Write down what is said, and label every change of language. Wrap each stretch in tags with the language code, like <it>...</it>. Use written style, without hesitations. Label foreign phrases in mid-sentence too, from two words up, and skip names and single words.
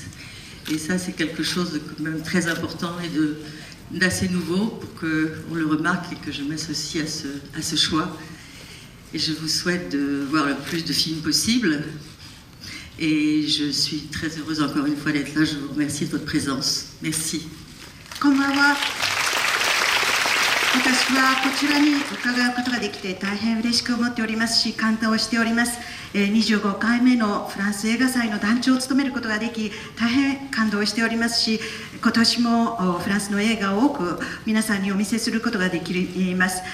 <fr>Et ça, c'est quelque chose de quand même très important et d'assez nouveau pour qu'on le remarque et que je m'associe à ce choix. Et je vous souhaite de voir le plus de films possible. Et je suis très heureuse encore une fois d'être là. Je vous remercie de votre présence. Merci.</fr> <ja>こんばんは。私はこちらに伺うことができて大変嬉しく思っておりますし、感動しております。25回目のフランス映画祭の団長を務めることができ、大変感動しておりますし、今年もフランスの映画を多く皆さんにお見せすることができます。</ja>